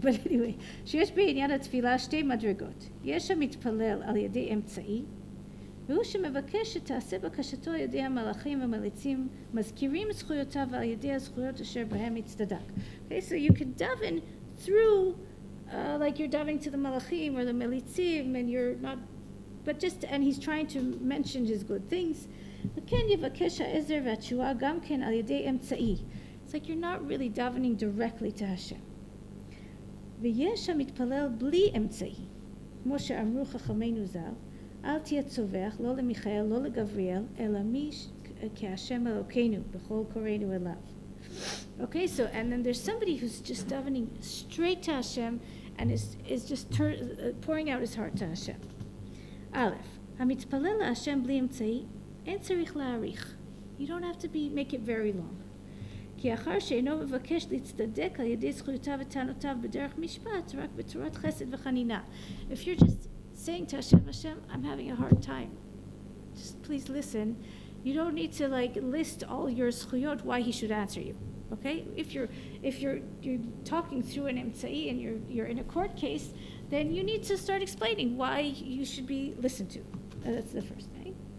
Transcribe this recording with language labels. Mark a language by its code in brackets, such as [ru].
[en] But anyway, [he] שיש בעניין התפילה שתי מדרגות. יש המתפלל על ידי אמצעי, והוא שמבקש שתעשה בקשתו על ידי המלאכים המליצים, מזכירים זכויותיו על ידי הזכויות אשר בהם יצטדק. [en] Okay, so you can daven through, like you're davening to the malachim or the melitzim, and you're not, but just, and he's trying to mention his good things. [he] וכן יבקש העזר והתשועה גם כן על ידי אמצעי. [en] It's like you're not really davening directly to Hashem. [he] ויש המתפלל בלי אמצעי, כמו שאמרו חכמינו ז"ל, אל תהיה צווח, לא למיכאל, לא לגבריאל, אלא מי כהשם אלוקינו, בכל קוראינו אליו. [en] Okay, so, and then there's somebody who's just davening straight to Hashem and is just pouring out his heart to Hashem. [he] א', המתפלל להשם בלי אמצעי, אין צריך להאריך. [en] You don't have to make it very long. [he] כי אחר שאינו מבקש להצטדק על ידי זכויותיו וטענותיו בדרך משפט, רק בצורת חסד וחנינה. [en] If you're just saying to Hashem, Hashem, I'm having a hard time, just please listen. You don't need to like list all your zchuyot why he should answer you. Okay? If you're talking through an emtsai and you're in a court case, then you need to start explaining why you should be listened to. That's the first thing.